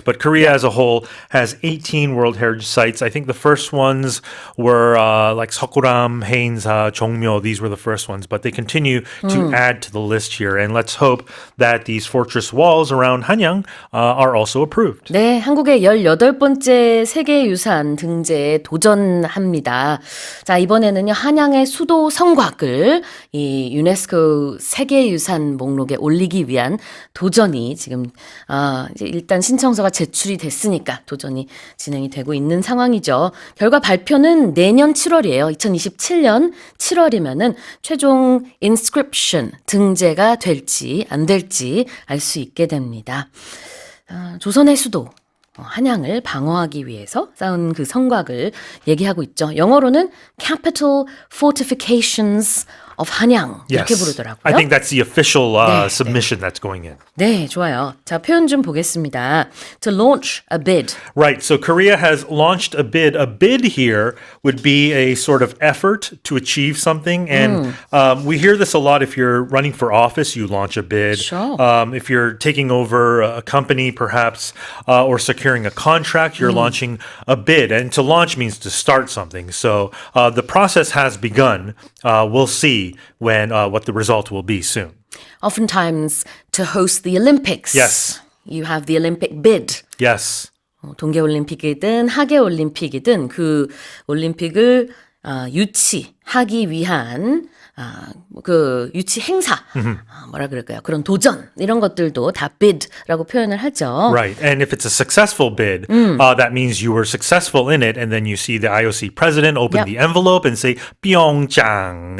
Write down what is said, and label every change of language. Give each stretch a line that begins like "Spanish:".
English: But Korea as a whole has 18 World Heritage Sites. I think the first ones were like Seokguram, Haeinsa, Jongmyo. These were the first ones. But they continue to add to the list here. And let's hope that these fortress walls around Hanyang are also approved.
Korean: 네, 한국의 18번째 세계유산 등재에 도전합니다. 자, 이번에는요, 한양의 수도 성곽을 이 유네스코 세계유산 목록에 올리기 위한 도전이 지금, 이제 일단 신청서가 제출이 됐으니까 도전이 진행이 되고 있는 상황이죠. 결과 발표는 내년 7월이에요. 2027년 7월이면은 최종 inscription 등재가 될지 안 될지 알 수 있게 됩니다. 조선의 수도 한양을 방어하기 위해서 쌓은 그 성곽을 얘기하고 있죠. 영어로는 Capital Fortifications of 한양 이렇게 부르더라고요.
English: I think that's the official submission that's going in.
Korean: 네, 좋아요. 자, 표현 좀 보겠습니다.
English: To launch a bid. Right. So Korea has launched a bid. A bid here would be a sort of effort to achieve something. And we hear this a lot. If you're running for office, you launch a bid. Sure. If you're taking over a company, perhaps, or securing a contract, you're launching a bid. And to launch means to start something. So the process has begun. We'll see when what the result will be soon. Oftentimes to host the Olympics. Yes. You have the Olympic bid. Yes.
Korean: 동계올림픽이든 하계올림픽이든 그 올림픽을 유치하기 위한 그 유치 행사, 뭐라 그럴까요? 그런 도전 이런 것들도 다 bid라고 표현을 하죠.
English: Right. And if it's a successful bid, that means you were successful in it. And then you see the IOC president open the envelope and say, Pyeongchang.